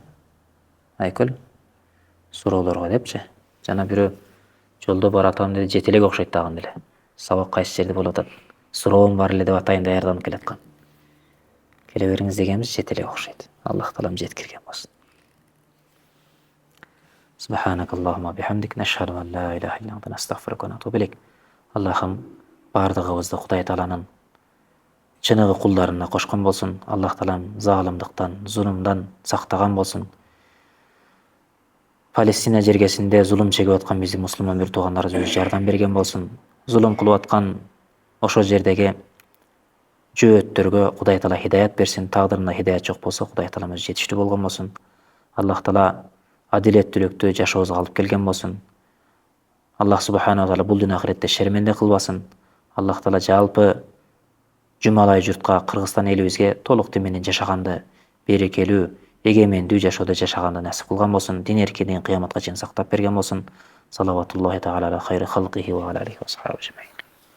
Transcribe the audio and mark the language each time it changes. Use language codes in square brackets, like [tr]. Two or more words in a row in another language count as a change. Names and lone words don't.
[ky] Айкөл, суроолорго депчи. Жана бирөө жолдо баратам деди, жетелек окшойт дагы деле. Сабак кайсы жерде болуп атат? Суроом бар эле деп атайын даярданып келаткан. Келе бериңиз дегенбиз, жетелек окшойт. Аллах таалам жеткирген болсун. [ar] سبحانك اللهم وبحمدك نشهد أن لا إله إلا أنت نستغفرك ونتوب إليك. [ky] Аллахым бардыгыбызды Кудай тааланын чыныгы кулдарына кошкон болсун. Аллах таалам залымдыктан, зулумдан сактаган болсун. Палестина жергесинде зулум чегип аткан биздин мусулман бир туугандарыбызга жардам берген болсун. Зулум кылып аткан ошол жердеги жөөттөргө Кудай таала хидаят берсин. Тагдырында хидаят жок болсо Кудай таалам өзү жетиштүү болгон болсун. Аллах таала адилеттүүлүктү жашообузга алып келген болсун. Аллах [ar] سبحانه وتعالى [ky] бул дүйнө ахиретте шерменде кылбасын. Аллах таала жалпы жумалай журтка, Кыргызстан элибизге толуктуу менен жашаганды, берекелүү, эгемендүү жашоодо жашаганды насип кылган болсун. Дин эркиндигин кыяматка чейин сактап берген болсун. [ar] صلوات الله تعالى على خير خلقه وعلى آله وصحابه.